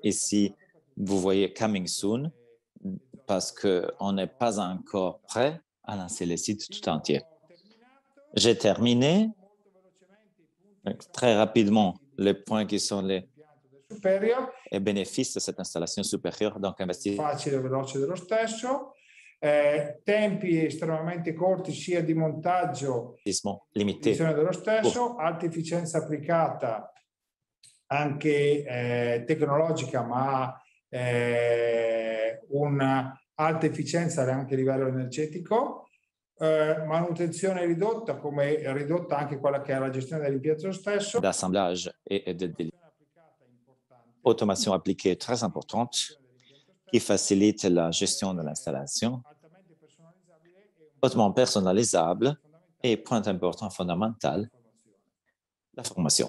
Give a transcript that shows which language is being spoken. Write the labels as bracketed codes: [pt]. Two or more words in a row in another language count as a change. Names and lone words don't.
[fr] Ici, vous voyez Coming Soon parce qu'on n'est pas encore prêt à lancer le site tout entier. J'ai terminé. Donc, très rapidement, les points qui sont les bénéfices de cette installation supérieure. Donc, [it] facile e veloce dello stesso. Tempi estremamente corti sia di montaggio [fr] limité [it] dello stesso, alta efficienza applicata anche tecnologica, ma un'alta efficienza anche a livello energetico, manutenzione ridotta, come ridotta anche quella che è la gestione dell'impianto stesso. [fr] D'assemblage et de automation appliquée très importante qui facilite la gestion de l'installation. hautement personnalisable et, point important fondamental, la formation.